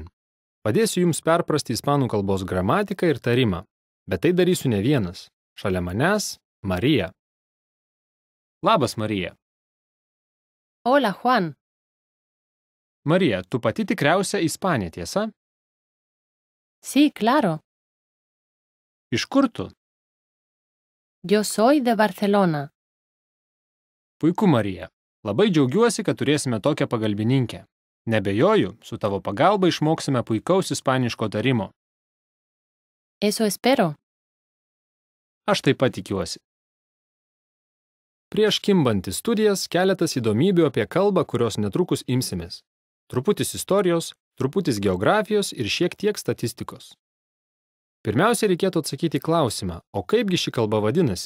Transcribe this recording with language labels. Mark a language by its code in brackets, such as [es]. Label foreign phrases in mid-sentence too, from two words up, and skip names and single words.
[lt] Padėsiu jums perprasti ispanų kalbos gramatiką ir tarimą, bet tai darysiu ne vienas. Šalia manęs Marija. Labas, Marija. [es] Hola, Juan. [lt] Marija, tu pati tikriausia ispanė, tiesa? [es] Sí, claro. [lt] Iš kur tu? [es] Yo soy de Barcelona. [lt] Puiku, Marija. Labai džiaugiuosi, kad turėsime tokią pagalbininkę. Nebejoju, su tavo pagalba išmoksime puikaus ispaniško tarimo. [es] Eso espero. [lt] Aš taip pat tikiuosi. Prieš kimbant į studijas keletas įdomybių apie kalbą, kurios netrukus imsimės. Truputis istorijos, truputis geografijos ir šiek tiek statistikos. Pirmiausia, reikėtų atsakyti klausimą, o kaipgi ši kalba vadinasi?